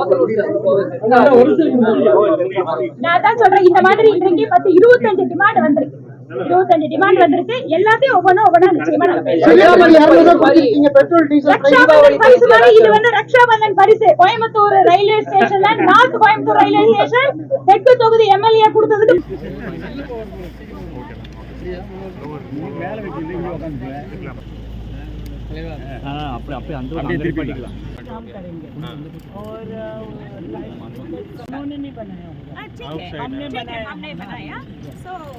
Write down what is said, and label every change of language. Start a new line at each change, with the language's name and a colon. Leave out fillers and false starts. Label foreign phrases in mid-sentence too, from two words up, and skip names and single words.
Tamil: நான் அதான் சொல்றேன், இந்த மாதிரி இன்றைக்கு 25 டிமாண்ட் வந்திருக்கு. 25 டிமாண்ட் வந்திருக்கு. எல்லாத்தையும் ஒவ்வொன்னா நிச்சயமா நாங்க பேசலாம். ரக்ஷாபந்தன் பரிசு மாதிரி இது வந்து ரக்ஷாபந்தன் பரிசு கோயம்புத்தூர் ரயில்வே ஸ்டேஷன்ல, நார்த் கோயம்புத்தூர் ரயில்வே ஸ்டேஷன் தெற்கு தொகுதி எம்எல்ஏ கொடுத்ததுக்கு
Hindi: काम करेंगे। और उन्होंने नहीं बनाया होगा, ठीक है, हमने बनाया। सो